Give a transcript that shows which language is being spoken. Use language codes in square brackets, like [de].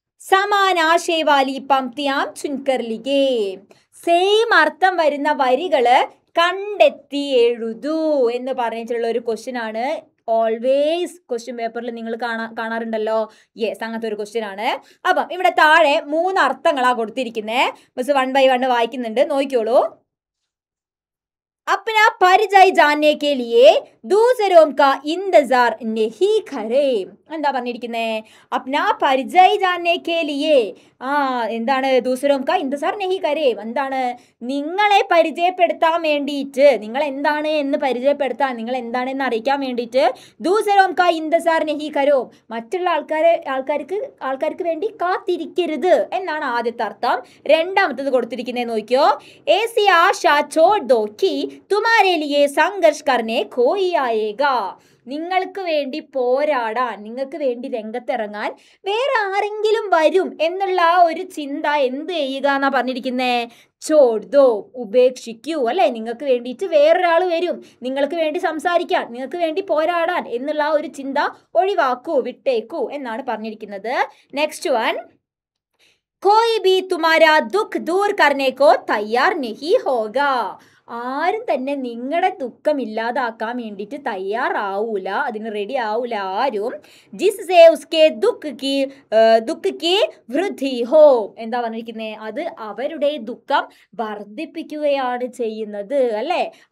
[hi] സമാൻ ആശയ Valley പംക്തിയാം ചുൻകർ ലിഖേ. [ml] Same അർത്ഥം വരുന്ന വരികള് കണ്ടെത്തി എഴുതൂ എന്ന് പറഞ്ഞിട്ടുള്ള ഒരു ക്വസ്റ്റ്യൻ ആണ്. ഓൾവേസ് ക്വസ്റ്റ്യൻ പേപ്പറിൽ നിങ്ങൾ കാണാറുണ്ടല്ലോ. യെസ്, അങ്ങനത്തെ ഒരു ക്വസ്റ്റ്യൻ ആണ്. അപ്പം ഇവിടെ താഴെ 3 അർത്ഥങ്ങളാണ് കൊടുത്തിരിക്കുന്നത്. മിസ് 1 by 1 വായിക്കുന്നുണ്ട്, നോക്കിയോളൂ. [hi] अपना परिचय जानने के लिए दूसरों का इंतजार नहीं करें. [ml] എന്താ പറഞ്ഞിരിക്കുന്നേ? [hi] അപ്നാ പരിചയ് ജാനേ കെ ലിയേ [ml] എന്താണ് [hi] ദൂസരോം കാ ഇന്തസാർ നഹി കരേം. എന്താണ്? [ml] നിങ്ങളെ പരിചയപ്പെടുത്താൻ വേണ്ടിയിട്ട്, നിങ്ങൾ എന്താണ് എന്ന് പരിചയപ്പെടുത്താൻ, നിങ്ങൾ എന്താണെന്ന് അറിയിക്കാൻ വേണ്ടിയിട്ട് [hi] ദൂസരോം കാ ഇന്തസാർ നഹി കരോ, [ml] മറ്റുള്ള ആൾക്കാർക്ക് വേണ്ടി കാത്തിരിക്കരുത് എന്നാണ് ആദ്യത്തെ അർത്ഥം. രണ്ടാമത്തത് കൊടുത്തിരിക്കുന്നത് നോക്കിയോ. [hi] ऐसी आशा छोड़ दो कि तुम्हारे लिए संघर्ष करने कोई आएगा. [ml] നിങ്ങൾക്ക് വേണ്ടി പോരാടാൻ, നിങ്ങൾക്ക് വേണ്ടി രംഗത്തിറങ്ങാൻ വേറെ ആരെങ്കിലും വരും എന്നുള്ള ആ ഒരു ചിന്ത എന്ത് ചെയ്യുക എന്നാ പറഞ്ഞിരിക്കുന്നേ? [hi] ചോദ്ദോ, [ml] ഉപേക്ഷിക്കൂ അല്ലെ. നിങ്ങൾക്ക് വേണ്ടിയിട്ട് വേറൊരാൾ വരും, നിങ്ങൾക്ക് വേണ്ടി സംസാരിക്കാൻ, നിങ്ങൾക്ക് വേണ്ടി പോരാടാൻ എന്നുള്ള ആ ഒരു ചിന്ത ഒഴിവാക്കൂ, വിട്ടേക്കൂ എന്നാണ് പറഞ്ഞിരിക്കുന്നത്. [en] next one, [hi] कोई भी तुम्हारा दुख दूर करने को तैयार नहीं होगा. [ml] ആരും തന്നെ നിങ്ങളുടെ ദുഃഖം ഇല്ലാതാക്കാൻ വേണ്ടിയിട്ട് തയ്യാറാവൂല, അതിന് റെഡി ആവൂല ആരും. [hi] ജിസ്സേ ഉസ്കെ ദുഃഖ് കി വൃദ്ധി ഹോ. [ml] എന്താ പറഞ്ഞിരിക്കുന്നത്? അത് അവരുടെ ദുഃഖം വർദ്ധിപ്പിക്കുകയാണ് ചെയ്യുന്നത് അല്ലേ.